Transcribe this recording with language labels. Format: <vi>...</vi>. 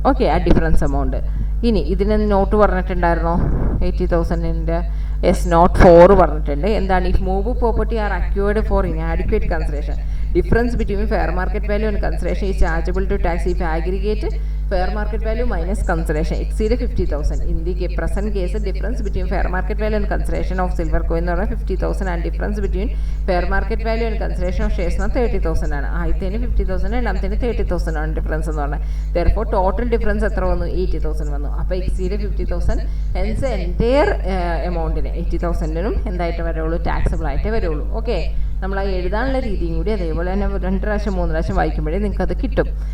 <ml>Okay, ആ difference amount. ഇനി ഇതിന് നോട്ട് പറഞ്ഞിട്ടുണ്ടായിരുന്നോ, 80,000ൻ്റെ നോട്ട് 4 പറഞ്ഞിട്ടുണ്ട്.</ml> <en>എന്താണ്, if move property are acquired for inadequate consideration, difference between fair market value and consideration is chargeable to tax if aggregate fair market value minus consideration exceed 50,000. In the present case, the difference between fair market value and consideration of silver coin</en> <ml>എന്ന് പറഞ്ഞാൽ</ml> <en>50,000 and difference between fair market value and consideration of shares എന്ന് 30,000 ആണ്.</en> <ml>ആദ്യത്തേന് 50,000, രണ്ടാമത്തേന് 30,000 ആണ് difference എന്ന് പറഞ്ഞാൽ. therefore total difference എത്ര വന്നു, 80,000 വന്നു. അപ്പോൾ എക്സീഡ് 50,000, ഹെൻസ് എൻറ്റയർ എമൗണ്ടിന് 80,000നും എന്തായിട്ട് വരുള്ളൂ, ടാക്സബിൾ ആയിട്ട് വരുള്ളൂ. ഓക്കെ, നമ്മൾ ആ എഴുതാനുള്ള രീതിയും കൂടി അതേപോലെ തന്നെ 2 പ്രാവശ്യം 3 പ്രാവശ്യം വായിക്കുമ്പോഴേ നിങ്ങൾക്ക് അത് കിട്ടും.</ml>